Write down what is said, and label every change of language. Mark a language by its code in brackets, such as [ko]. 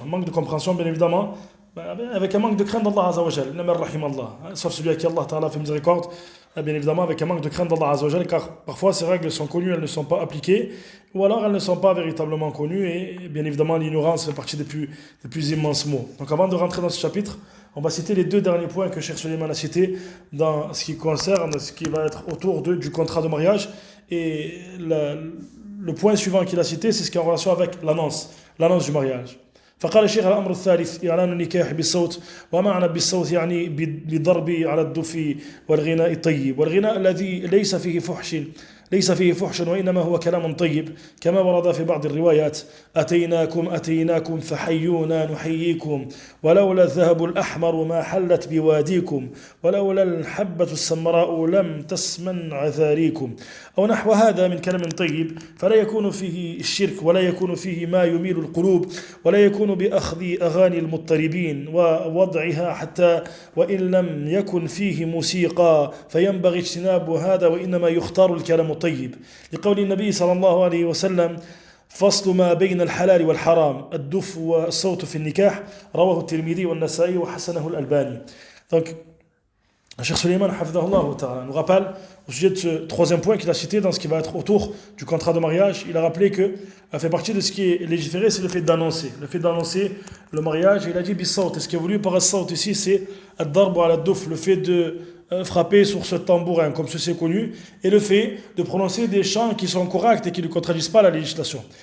[fr] Un manque de compréhension, bien évidemment, avec un manque de crainte d'Allah Azzawajal, sauf celui à qui Allah Ta'ala fait miséricorde, bien évidemment avec un manque de crainte d'Allah Azzawajal, car parfois ces règles sont connues, elles ne sont pas appliquées, ou alors elles ne sont pas véritablement connues, et bien évidemment l'ignorance fait partie des plus immenses mots. Donc avant de rentrer dans ce chapitre, on va citer les deux derniers points que Cheikh Sulaiman a cités dans ce qui concerne ce qui va être autour du contrat de mariage. Et le point suivant qu'il a cité, c'est ce qui est en relation avec l'annonce du mariage. [ar] فقال الشيخ الأمر الثالث إعلان النكاح بالصوت. ومعنى بالصوت يعني بالضرب على الدف والغناء الطيب، والغناء الذي ليس فيه فحش وإنما هو كلام طيب، كما ورد في بعض الروايات: أتيناكم فحيونا نحييكم، ولولا الذهب الأحمر ما حلت بواديكم، ولولا الحبة السمراء لم تسمن عذاريكم، أو نحو هذا من كلام طيب، فلا يكون فيه الشرك ولا يكون فيه ما يميل القلوب، ولا يكون بأخذ أغاني المضطربين ووضعها، حتى وإن لم يكن فيه موسيقى فينبغي اجتناب هذا، وإنما يختار الكلام الطيب، لقول النبي صلى الله عليه وسلم: فصل ما بين الحلال والحرام الدف والصوت في النكاح، رواه الترمذي والنسائي وحسنه الألباني. [fr] Donc, Cheikh Sulaiman hafidahullah ta'ala nous rappelle au sujet de ce troisième point qu'il a cité dans ce qui va être autour du contrat de mariage. Il a rappelé que fait partie de ce qui est légiféré, c'est le fait d'annoncer le mariage. Et il a dit bis-sawt, et ce qui est voulu par as-sawt ici, c'est [ar] ad-darb ala ad-duf, [fr] le fait de frapper sur ce tambourin, comme ceci est connu, et le fait de prononcer des chants qui sont corrects et qui ne contredisent pas la législation.